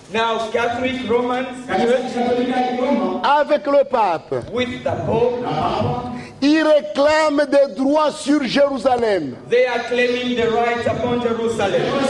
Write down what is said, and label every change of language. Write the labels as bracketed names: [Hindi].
[English] Now, Catholic Roman Church [French] avec le pape, [English] with the Pope, [French] ils réclament des droits sur Jérusalem. [English] they are claiming the right upon Jerusalem.